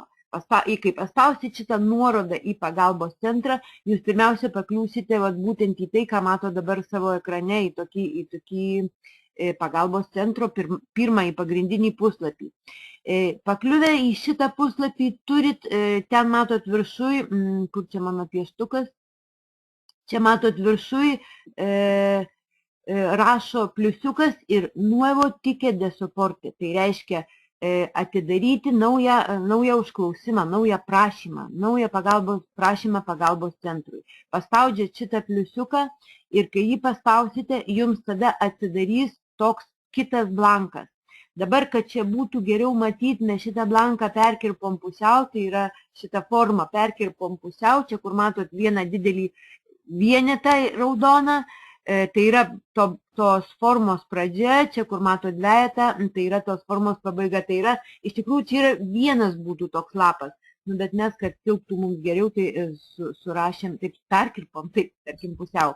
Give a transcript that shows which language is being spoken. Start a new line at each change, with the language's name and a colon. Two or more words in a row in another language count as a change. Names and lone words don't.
Lithuanian: Kai paspausit šitą nuorodą į pagalbos centrą, jūs pirmiausia pakliūsite būtent į tai, ką mato dabar savo ekrane, į tokį pagalbos centro pirmąjį pagrindinį puslapį. Pakliuvę į šitą puslapį turit, ten matot viršui, kur čia mano pieštukas, čia matot viršui rašo pliusiukas ir
Spanish: nuevo ticket de soporte.
Lithuanian: Tai reiškia atidaryti naują užklausimą, naują prašymą, naują prašymą pagalbos centrui. Paspaudžiat šitą pliusiuką ir kai jį paspausite, jums tada atsidarys toks kitas blankas. Dabar, kad čia būtų geriau matyti, mes šitą blanką perkirpom pusiau, tai yra šitą formą perkirpom pusiau, čia kur matot vieną didelį vienetą raudoną, tai yra tos formos pradžia, čia kur mato dvejetą, tai yra tos formos pabaiga, tai yra, iš tikrųjų, čia yra vienas būtų toks lapas, bet mes, kad tilptų mums geriau, tai surašėm, taip perkirpom, taip, tarkim, pusiau.